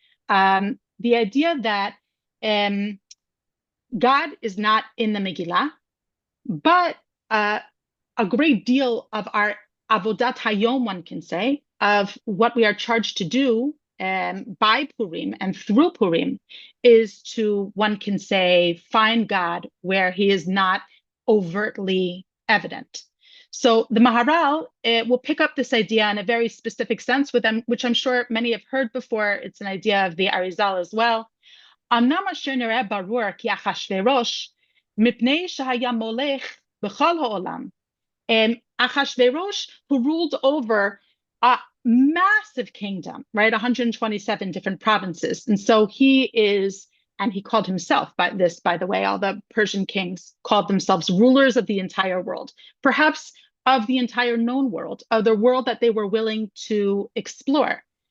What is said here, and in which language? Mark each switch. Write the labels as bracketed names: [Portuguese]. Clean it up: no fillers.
[English] The idea that God is not in the Megillah, but a great deal of our avodat hayom, one can say, of what we are charged to do by Purim and through Purim is to, one can say, find God where he is not overtly evident. So the Maharal will pick up this idea in a very specific sense with them, which I'm sure many have heard before. It's an idea of the Arizal as well. [Hebrew] אמנם אשר נראה ברור כי אחשוורוש, מפני שהיה מולך בכל העולם. [English] Achashverosh, who ruled over a massive kingdom, right? 127 different provinces. And so he is, and he called himself by this, by the way, all the Persian kings called themselves rulers of the entire world, perhaps of the entire known world, of the world that they were willing to explore.